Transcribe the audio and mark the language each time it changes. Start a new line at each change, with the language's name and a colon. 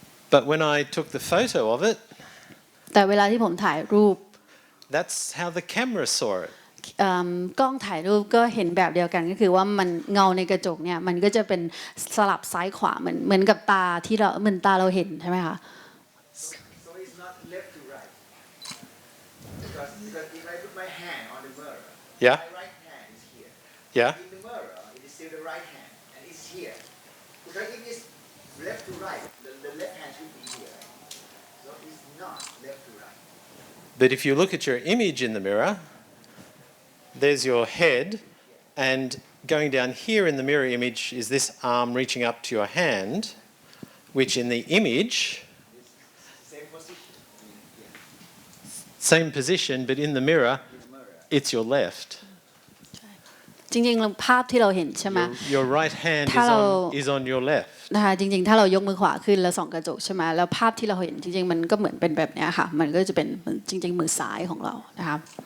English: But when I took the photo of it,
Thai: แต่เวลาที่ผมถ่ายรูป
English: that's how the camera saw it.
Thai: กล้องถ่ายรูปก็เห็นแบบเดียวกันก็คือว่ามันเงาในกระจกเนี่ยมันก็จะเป็นสลับซ้ายขวาเหมือนกับตาที่เราเหมือนตาเราเห็นใช่ไหมคะ
English: So it's not left to right. Because if I put my hand on the mirror, Yeah. my right hand is here. Yeah. In the mirror, it is still the right hand, and it's here. Because if it's left to right, the left hand should be here. not left to right. But if you look at your image in the mirror, there's your head, and going down here in the mirror image is this arm reaching up to your hand, which in the image, Same position. Yeah. same position, but in the mirror, it's your left.
Thai: จริงๆภาพที่เราเห็นใช่ไหม
English: Your right hand is on your left.
Thai: นะคะจริงๆถ้าเรายกมือขวาขึ้นแล้วส่องกระจกใช่ไหมแล้วภาพที่เราเห็นจริงๆมันก็เหมือนเป็นแบบนี้ค่ะมันก็จะเป็นจริงๆมือซ้ายของเรานะคะ